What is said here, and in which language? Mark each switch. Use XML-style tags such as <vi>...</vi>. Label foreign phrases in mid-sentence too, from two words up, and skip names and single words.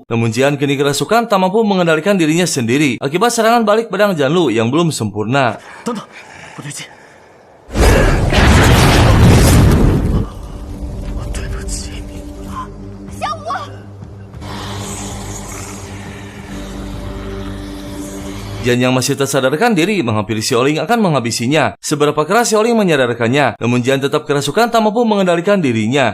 <id>Namun Jian kini kerasukan tak mampu mengendalikan dirinya sendiri akibat serangan balik pedang Janlu yang belum sempurna.</id> <zh>等等，不对劲。对不起你。小五，</zh> <id>Jian yang masih tak sadarkan diri menghampiri Xiaoling akan menghabisinya. Seberapa keras Xiaoling menyadarkannya, namun Jian tetap kerasukan tak mampu mengendalikan dirinya.</id>